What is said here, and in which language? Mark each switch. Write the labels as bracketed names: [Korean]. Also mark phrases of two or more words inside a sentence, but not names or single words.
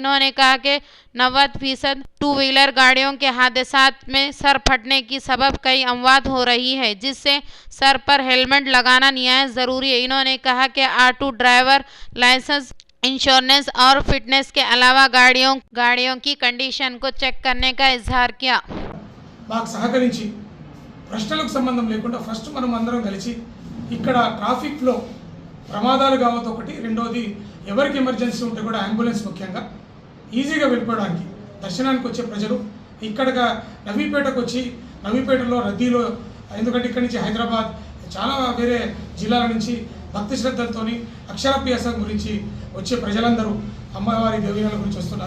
[Urdu] انہوں نے کہا کہ 90% 2 ویلر گاڑیوں کے حادثات میں سر پھٹنے کی سبب کئی اموات ہو رہی ہے، جس سے سر پر ہیلمٹ لگانا نہایت ضروری ہے۔ انہوں نے کہا کہ R2 [English] driver license, [Urdu] انشورنس اور فٹنس کے علاوہ گاڑیوں کی کنڈیشن کو چیک کرنے کا اظہار کیا۔ [Telugu] మాకు సహకరించి ప్రశ్నలకు సంబంధం లేకుండా ఫస్ట్ మనం అందరం కలిసి ఇక్కడ ట్రాఫిక్లో ప్రమాదాలు కావద్దు ఒకటి, రెండోది ఎవరికి ఎమర్జెన్సీ ఉంటే కూడా అంబులెన్స్ ముఖ్యంగా ఈజీగా వెళ్ళిపోవడానికి దర్శనానికి వచ్చే ప్రజలు ఇక్కడ నవీపేటకు వచ్చి నవీపేటలో రద్దీలో, ఎందుకంటే ఇక్కడి నుంచి హైదరాబాద్ చాలా వేరే జిల్లాల నుంచి భక్తి శ్రద్ధలతో అక్షరాభ్యాసం గురించి వచ్చే ప్రజలందరూ అమ్మవారి దేవీల గురించి వస్తున్నారు।